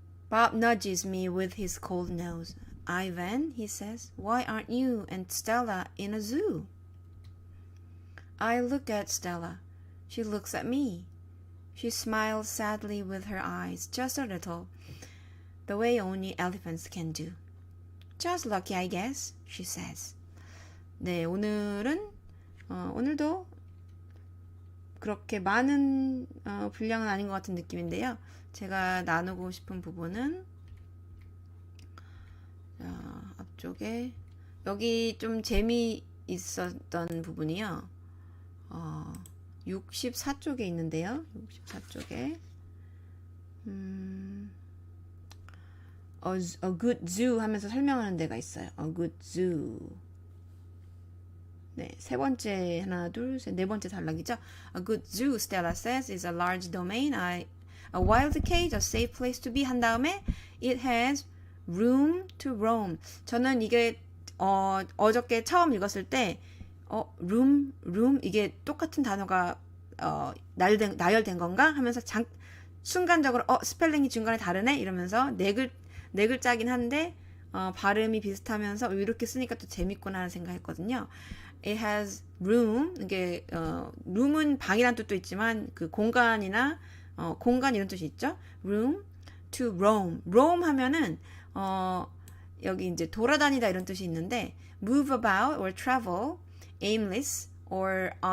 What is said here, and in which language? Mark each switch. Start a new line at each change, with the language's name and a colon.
English: Bob nudges me with his cold nose. Ivan, he says, why aren't you and Stella in a zoo? I look at Stella. She looks at me. She smiles sadly with her eyes, just a little, the way only elephants can do. Just lucky, I guess, she says.
Korean: 네, 오늘도 그렇게 많은 분량은 아닌 것 같은 느낌인데요. 제가 나누고 싶은 부분은 앞쪽에 여기 좀 재미있었던 부분이요. 64쪽에 있는데요. 64쪽에
English: A good zoo
Korean: 하면서 설명하는 데가 있어요.
English: A good zoo.
Korean: 네, 세 번째 하나, 둘, 셋, 네 번째 단락이죠.
English: A good zoo, Stella says, is a large domain, a wild cage, a safe place to be.
Korean: 한 다음에
English: it has room to roam.
Korean: 저는 이게 어저께 처음 읽었을 때 room 이게 똑같은 단어가 나열된 건가 하면서 순간적으로 스펠링이 중간에 다르네 이러면서 네 글자긴 한데 발음이 비슷하면서 이렇게 쓰니까 또 재밌구나 하는 생각했거든요.
English: It has room.
Korean: 이게 room은 방이란 뜻도 있지만 그 공간이나 공간 이런 뜻이 있죠.
English: Room to roam.
Korean: roam 하면은 여기 이제 돌아다니다 이런 뜻이 있는데
English: move about or travel aimless or